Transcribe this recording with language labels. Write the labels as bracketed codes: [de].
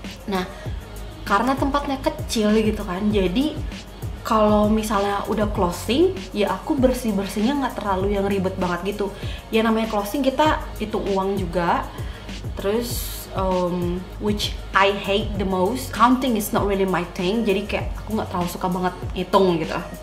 [id] Nah, karena tempatnya kecil gitu kan, jadi kalau misalnya udah closing, ya aku bersih-bersihnya nggak terlalu yang ribet banget gitu. Ya namanya closing, kita hitung uang juga. [en] Terus which I hate the most, counting is not really my thing. [id] Jadi kayak aku nggak terlalu suka banget hitung gitu.